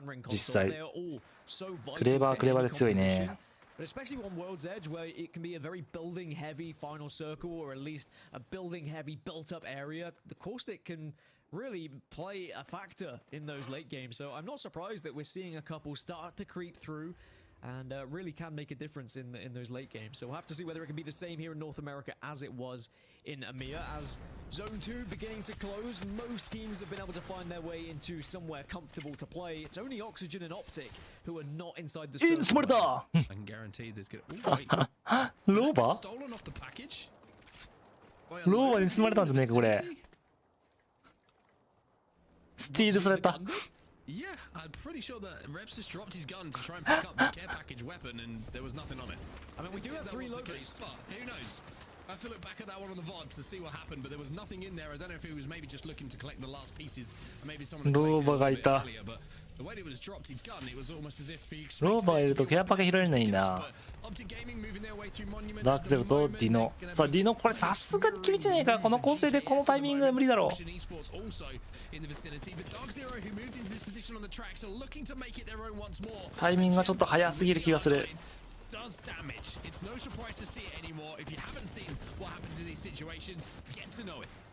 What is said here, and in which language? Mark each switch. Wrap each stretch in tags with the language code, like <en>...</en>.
<ja>実際クレーバーで強いね。</ja> <en>But especially on World's Edge, where it can be a very building-heavy final circle, or at least a building-heavy built-up area, the caustic can really play a factor in those late games. So I'm not surprised that we're seeing a couple start to creep through and really can make a difference in those late games. So we'll have to see whether it can be the same here in North America as it was in EMEA. As Zone 2 beginning to close, most teams have been able to find their way into somewhere comfortable to play. It's only Oxygen and Optic who are not inside the circle. I can guarantee there's going to...</en> <ja>ローバー？</ja> <en>Stolen off the package?</en> <ja>ローバーに盗まれたんじゃねえかこれ。スティールされた。</ja> <en>Yeah, I'm pretty sure that Reps just dropped his gun to try and pick up the care package weapon and there was nothing on it. I mean, we do have 3 logos. But who knows? I have to look back at that one on the VOD to see what happened, but there was nothing in there. I don't know if he was maybe just looking to collect the last pieces, or maybe someone collected it a little bit earlier, but the way it was dropped his gun, it was almost as if he</en> <ja>ローバーいるとケアパケ拾えるのいいな。</ja> <en>Optic Gaming moving their way through Monument.</en> <ja>ダークゼロとディノ。さあディノこれさすがに厳しいじゃないか。この構成でこのタイミングで無理だろう。</ja> <en>Esports also in the vicinity, but Dark Zero who moved into this position on the tracks are looking to make it their own once more.</en> <ja>タイミングがちょっと早すぎる気がする。</ja> <en>Does damage. It's no surprise to see it anymore. If you haven't seen what happens in these situations, get to know it.</en>